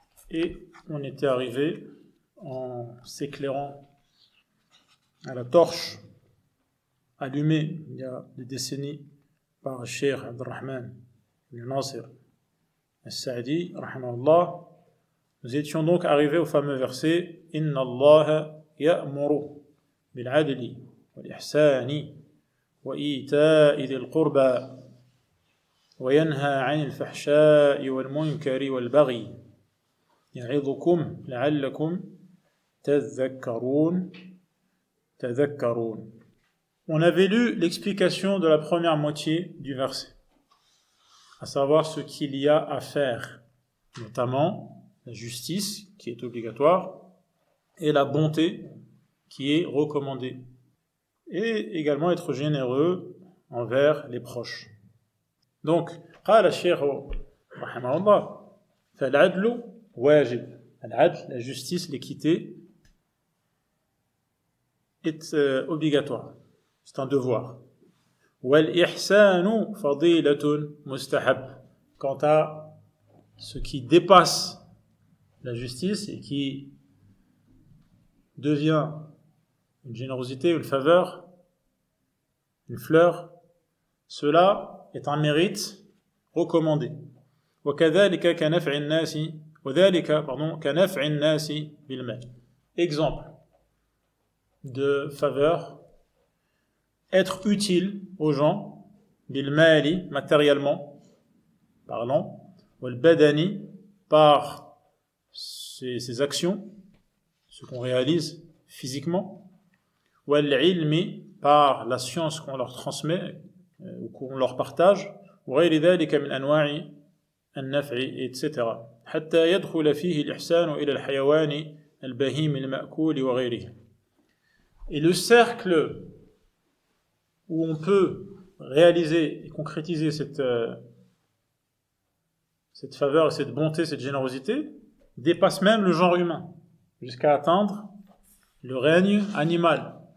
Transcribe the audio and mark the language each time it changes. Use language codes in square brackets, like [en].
[fr] Et on était arrivé, en s'éclairant à la torche allumée il y a des décennies par le Cheikh Abdurrahman ibn Nasir al-Sa'di, rahimahullah. Nous étions donc arrivés au fameux verset [ar] « Inna Allah يأمر بالعدل والإحسان وإيتاء ذي القربى وينهى عن الفحشاء والمنكر والبغي يعظكم لعلكم تذكرون. [fr] On avait lu l'explication de la première moitié du verset, à savoir ce qu'il y a à faire, notamment la justice qui est obligatoire et la bonté qui est recommandée, et également être généreux envers les proches. [ar] Donc, قال الشيخ رحمه الله فالعدل واجب. [fr] العدل, la justice, l'équité est obligatoire, c'est un devoir. [ar] والإحسان فضيلة مستحب. [fr] Quant à ce qui dépasse la justice et qui devient une générosité, une faveur, une fleur, cela est un mérite recommandé. [ar] وكذلك كنفع الناس وذلك كنفع الناس بالمال. [fr] Exemple de faveur, être utile aux gens, بالمال, matériellement parlant, والبدني, par ses actions, ce qu'on réalise physiquement, والعلم, par la science qu'on leur transmet ou qu'on leur partage, [ar] وغير ذلك من أنواع النفع, [fr] etc. [ar] حتى يدخل فيه الإحسان إلى الحيوان البهيم المأكول وغيره. [fr] Et le cercle où on peut réaliser et concrétiser cette faveur, cette bonté, cette générosité dépasse même le genre humain, jusqu'à atteindre le règne animal.